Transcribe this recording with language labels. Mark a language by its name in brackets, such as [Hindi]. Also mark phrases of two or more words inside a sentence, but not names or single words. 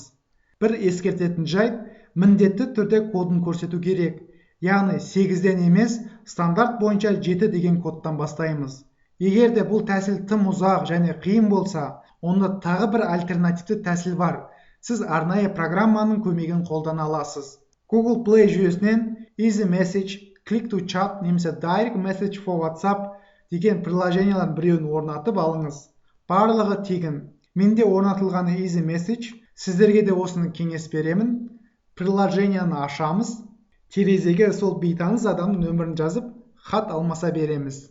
[Kazakh] Бір ескертетін жайт, міндетті түрде кодын көрсету керек. Яғни 8-ден емес, стандарт бойынша 7 деген кодтан бастаймыз. Егер де бұл тәсіл тым ұзақ және қиын болса, онда тағы бір альтернативті тәсіл бар. Сіз арнайы программаның көмегін қолдана аласыз. Google Play жүйесінен Easy Message, Click to Chat немесе Direct Message for WhatsApp деген приложениялардың біреуін орнатып алыңыз. Барлығы тегін. Менде орнатылғаны Easy Message. Сіздерге де осыны кеңес беремін. Приложенияны ашамыз. Терезеге сол бейтаныс адамның нөмірін жазып, хат алмаса береміз.